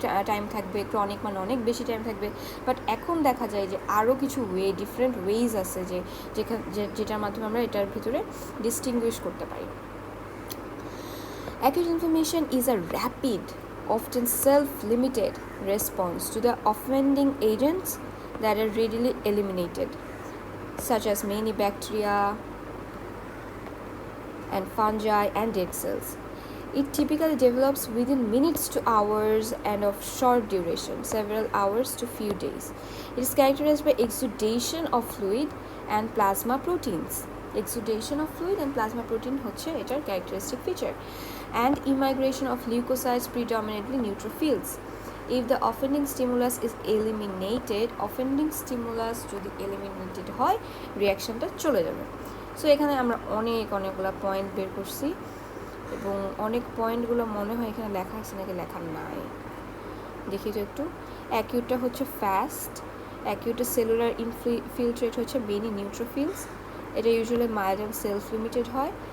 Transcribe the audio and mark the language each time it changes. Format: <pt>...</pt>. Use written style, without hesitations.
<bn>Time থাকবে, chronic মানে অনেক বেশি টাইম থাকবে। বাট এখন দেখা যায় যে আরও কিছু ডিফারেন্ট ওয়েজ আছে যেটার মাধ্যমে আমরা এটার ভিতরে ডিস্টিংগুইশ করতে পারি।</bn> <en>Acute inflammation is a rapid, often self-limited response to the offending agents that are readily eliminated, such as many bacteria and fungi and dead cells. It typically develops within minutes to hours and of short duration, several hours to few days. It is characterized by exudation of fluid and plasma proteins. Exudation of fluid and plasma protein হচ্ছে এটার characteristic feature, and immigration of leukocytes, predominantly neutrophils. If the offending stimulus is eliminated, offending stimulus যদি eliminated হয়, রিয়াকশনটা চলে যাবে।</en> <bn>So এখানে আমরা অনেকগুলো পয়েন্ট বের করছি, এবং অনেক পয়েন্টগুলো মনে হয় এখানে লেখা আছে নাকি লেখা নাই, দেখি তো একটু। অ্যাকিউটটা হচ্ছে ফাস্ট, অ্যাকিউটের সেলুলার ইনফিলট্রেট হচ্ছে মেনি নিউট্রোফিলস, এটা usually mild and self limited হয়।</bn>